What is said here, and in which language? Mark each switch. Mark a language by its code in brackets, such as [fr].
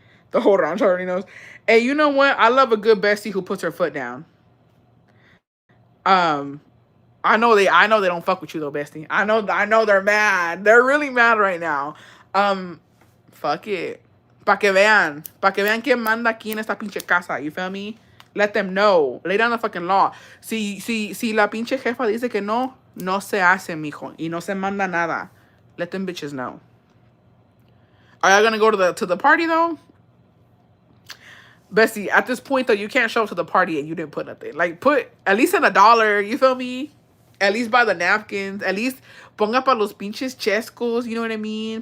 [en] The whole rancho already knows. Hey, you know what? I love a good bestie who puts her foot down. I know they don't fuck with you though, bestie. I know they're mad. They're really mad right now. Fuck it. [es] Pa que vean quién manda aquí en esta pinche casa. [en] You feel me? Let them know. Lay down the fucking law. [es] Si la pinche jefa dice que no, no se hace, mijo. Y no se manda nada. [en] Let them bitches know. Are y'all gonna go to the party though? Bessie, at this point though, you can't show up to the party and you didn't put nothing. Like, put at least in $1, you feel me? At least buy the napkins. At least [es] ponga para los pinches chescos, [en] you know what I mean?